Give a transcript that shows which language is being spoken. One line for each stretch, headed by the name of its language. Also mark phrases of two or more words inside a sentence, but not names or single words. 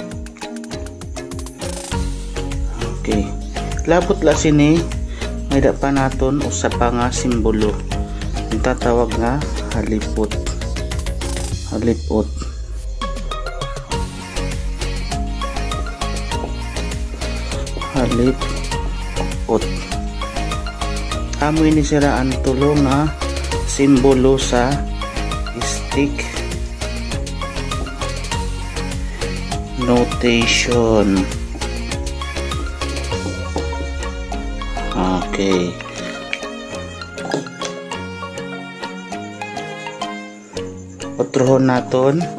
Hiligaynon: Okay, labot la sini may da pa naton usa pa nga simbolo ang tatawag nga halipot. Halipot. Halipot. Amo ini siraan tulo nga simbolo sa stick notation. Okay. Otrohon naton.